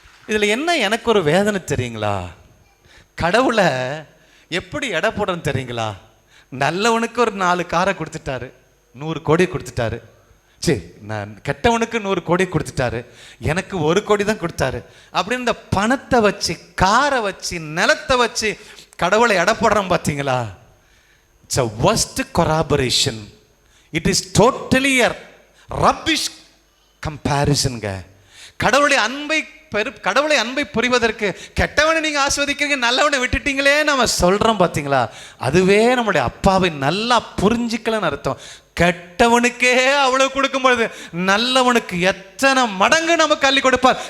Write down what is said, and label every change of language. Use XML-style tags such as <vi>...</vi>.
<ta>இதுல என்ன எனக்கு ஒரு வேதனை தெரியுங்களா? கடவுளை எப்படி எடை போடுறேன்னு தெரியுங்களா? நல்லவனுக்கு ஒரு 4 காரை கொடுத்துட்டாரு, 100 கோடி கொடுத்துட்டாரு. சரி, நான் கெட்டவனுக்கு 100 கோடி கொடுத்துட்டாரு, எனக்கு 1 கோடி தான் கொடுத்தாரு அப்படின்னு இந்த பணத்தை வச்சு, காரை வச்சு, நிலத்தை வச்சு கடவுளை எடை போடுறோம் பார்த்தீங்களா?</ta> <en>It's a worst corroboration. It is totally a rubbish comparison.</en> <ta>கடவுளை அன்பை புரிவதற்கு கெட்டவனை நீங்க ஆஸ்வதிக்கிறீங்க, நல்லவனை விட்டுட்டீங்களே நம்ம சொல்றோம் பார்த்தீங்களா? அதுவே நம்முடைய அப்பாவை நல்லா புரிஞ்சிக்கலன்னு அர்த்தம். கெட்டவனுக்கே அவ்வளவு கொடுக்கும் பொழுது நல்லவனுக்கு எத்தனை மடங்கு நமக்கு அள்ளி கொடுப்பார்.</ta>